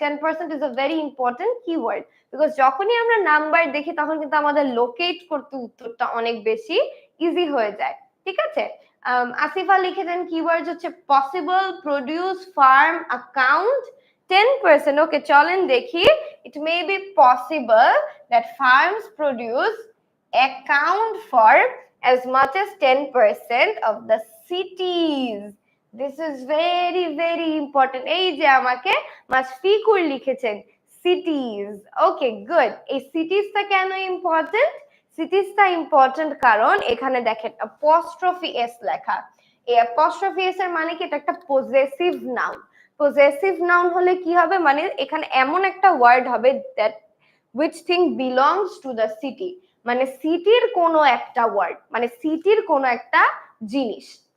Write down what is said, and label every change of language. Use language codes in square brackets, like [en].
[bn] 10% [en] is a very important keyword, [bn] because যখনই আমরা number দেখি তখন কিন্তু আমাদের লোকেট করতে উত্তরটা অনেক বেশি ইজি হয়ে যায়। ঠিক আছে, আসিফা লিখেছেন কিওয়ার্ড হচ্ছে পসিবল, প্রোডিউস, ফার্ম, অ্যাকাউন্ট, 10%। ওকে, চলেন দেখি। [en] It may be possible that firms produce account for as much as 10% of the cities. This is very very important. [bn] এই যে আমাকে মাশফিকুর লিখেছেন cities. [en] Okay, good. [bn] এই cities-টা কেন ইম্পর্টেন্ট? cities-টা ইম্পর্টেন্ট কারণ এখানে দেখেন apostrophe s লেখা। এই apostrophe s এর মানে কি? এটা একটা পজেসিভ নাউন। পজেসিভ নাউন হলে কি হবে, মানে এখানে এমন একটা ওয়ার্ড হবে [en] that which thing belongs to the city, [bn] মানে সিটির কোনো একটা ওয়ার্ড, মানে সিটির কোনো একটা জিনিস।